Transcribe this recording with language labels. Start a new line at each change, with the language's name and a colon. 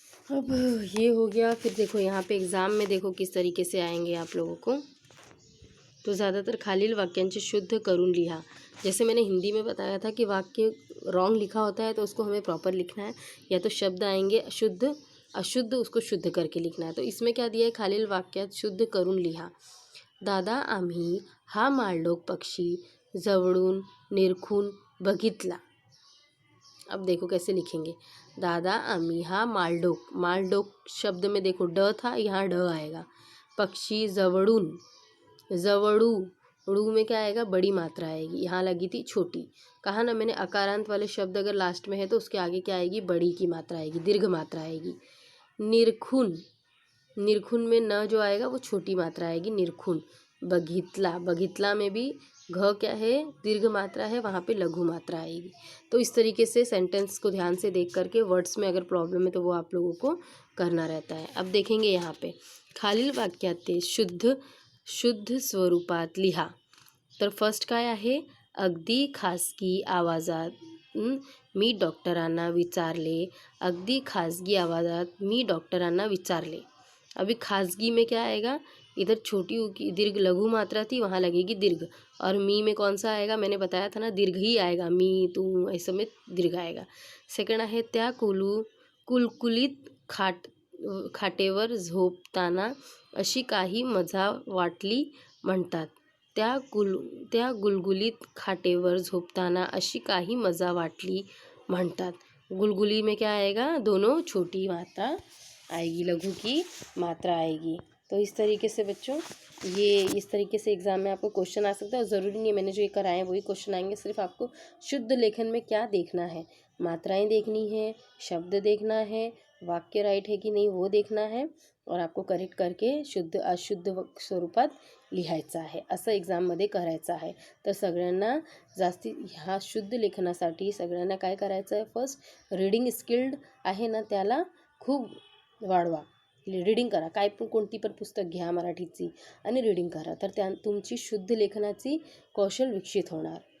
Hindi: अब ये हो गया। फिर देखो यहाँ पे एग्ज़ाम में देखो किस तरीके से आएंगे आप लोगों को। तो ज़्यादातर
Marathi: खालील वाक्यांश शुद्ध करून लिहा।
Hindi: जैसे मैंने हिंदी में बताया था कि वाक्य रॉन्ग लिखा होता है तो उसको हमें प्रॉपर लिखना है, या तो शब्द आएंगे शुद्ध अशुद्ध, उसको शुद्ध करके लिखना है। तो इसमें क्या दिया है,
Marathi: खालील वाक्यात शुद्ध करून लिहा। दादा आम्ही हा माळढोक पक्षी जवळून निरखून बघितला।
Hindi: अब देखो कैसे लिखेंगे, दादा आम्ही हा माळढोक, माळढोक शब्द में देखो ड था, यहाँ ड आएगा। पक्षी जवळून, जवड़ू, ड़ू में क्या आएगा, बड़ी मात्रा आएगी, यहाँ लगी थी छोटी। कहा ना मैंने, अकारांत वाले शब्द अगर लास्ट में है तो उसके आगे क्या आएगी, बड़ी की मात्रा आएगी, दीर्घ मात्रा आएगी। निरखुन, निरखुन में न जो आएगा वो छोटी मात्रा आएगी, निरखुन। बघितला, बघितला में भी घ क्या है, दीर्घ मात्रा है, वहाँ पे लघु मात्रा आएगी। तो इस तरीके से सेंटेंस को ध्यान से देख करके वर्ड्स में अगर प्रॉब्लम है तो वो आप लोगों को करना रहता है। अब देखेंगे यहाँ पे
Marathi: खालील वाक्यात शुद्ध शुद्ध स्वरूपात लिहा।
Hindi: तर फर्स्ट
Marathi: काय आहे, अगदी खासगी आवाजात मी डॉक्टरांना विचारले, अगदी खासगी आवाजात मी डॉक्टरांना विचारले।
Hindi: अभी खासगी में क्या आएगा, इधर छोटी की दीर्घ लघु मात्रा थी, वहाँ लगेगी दीर्घ। और मी में कौन सा आएगा, मैंने बताया था ना, दीर्घ ही आएगा, मी तू ऐसे में दीर्घ आएगा।
Marathi: सेकंड आहे, त्या कुलकुलीत खाटेवर झोपताना अशी काही मजा वाटली म्हणतात। त्या गुलगुलीत खाटेवर झोपताना अशी काही मजा वाटली म्हणतात।
Hindi: गुलगुली में क्या आएगा, दोनों छोटी मात्रा आएगी, लघु की मात्रा आएगी। तो इस तरीके से बच्चों ये इस तरीके से एग्ज़ाम में आपको क्वेश्चन आ सकता है। और ज़रूरी नहीं है मैंने जो ये कराए हैं वही क्वेश्चन आएंगे, सिर्फ आपको शुद्ध लेखन में क्या देखना है, मात्राएं देखनी है, शब्द देखना है, वाक्य राइट है की नहीं वो देखना है, और आपको करेक्ट करके
Marathi: शुद्ध अशुद्ध स्वरूपात लिहायचं आहे, असं एक्झाममध्ये करायचं आहे। तर सगळ्यांना जास्ती ह्या शुद्ध लेखनासाठी सगळ्यांना काय करायचं आहे, फर्स्ट रीडिंग स्किल्ड आहे ना त्याला खूप वाढवा, रीडिंग करा, काय पण कोणती पण पुस्तक घ्या मराठीची आणि रीडिंग करा, तर त्या तुमची शुद्ध लेखनाची कौशल विकसित होणार।